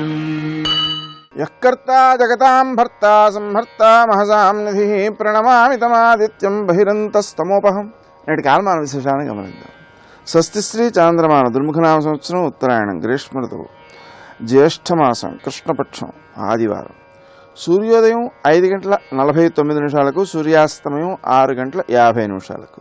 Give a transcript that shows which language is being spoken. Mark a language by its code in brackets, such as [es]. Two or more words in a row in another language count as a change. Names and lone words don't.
[sa] यःकर्ता जगतां भर्ता संहर्ता महसां निधिः प्रणमामि तमादित्यं बहिरन्तस्तमोपहं। [te] నేటి కాలమాన విశేషాన్ని గమనిద్దాం. స్వస్తిశ్రీ చాంద్రమాన దుర్ముఖనామ సంవత్సరం ఉత్తరాయణం గ్రీష్మ ఋతువు జ్యేష్ఠమాసం కృష్ణపక్షం ఆదివారం. సూర్యోదయం 5:49 సూర్యాస్తమయం 6:50.